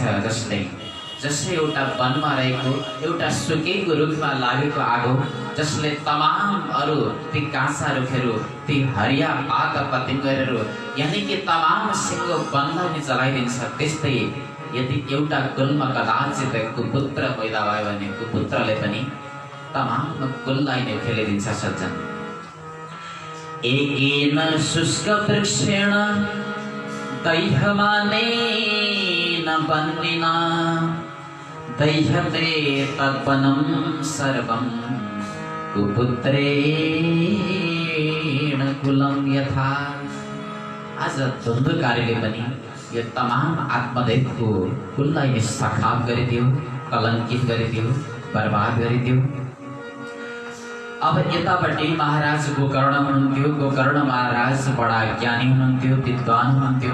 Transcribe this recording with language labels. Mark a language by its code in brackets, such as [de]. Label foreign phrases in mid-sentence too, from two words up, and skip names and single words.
[ne] जसले एउटा वनमा रहेको एउटा सुकेको रुखमा लागेको आगो जसले तमाम अरू ती काँचा रुखहरू ती हरिया पात पतिङ्गहरू यानि कि तमाम सिङ्गो वनलाई नै जलाइदिन्छ, त्यस्तै यदि एउटा कुलमा कदाचित कुपुत्र पैदा भयो भने कुपुत्रले पनि तमाम कुललाई नै खेलिदिन्छ। [sa] सज्जन, एकेन शुष्क वृक्षेण दैहमानेन वह्निना दैहते तद्वनं सर्वं कुपुत्रेण कुलं यथा। [ne] आज धुन्धुकारीले पनि यो तमाम आत्मदेवको कुललाई नै सखाप गरिदियो, कलङ्कित गरिदियो, बर्बाद गरिदियो। अब यतापट्टि महाराज गोकर्ण हुनुहुन्थ्यो। गोकर्ण महाराज बडा ज्ञानी हुनुहुन्थ्यो, विद्वान हुनुहुन्थ्यो।